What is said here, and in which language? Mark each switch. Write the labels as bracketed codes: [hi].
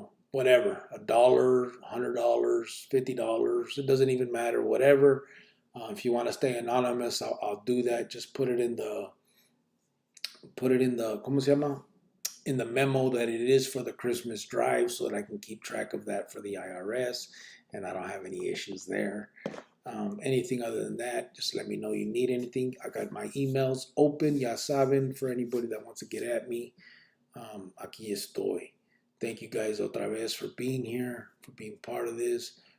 [en] Whatever, $1, $100, $50, it doesn't even matter, whatever. If you want to stay anonymous, I'll do that. Just put it in the, [es] ¿cómo se llama? [en] In the memo that it is for the Christmas drive so that I can keep track of that for the IRS and I don't have any issues there. Anything other than that, just let me know you need anything. I got my emails open, [es] ya saben, [en] for anybody that wants to get at me. [es] Aquí estoy. [en] Thank you guys [es] otra vez [en] for being here, for being part of this.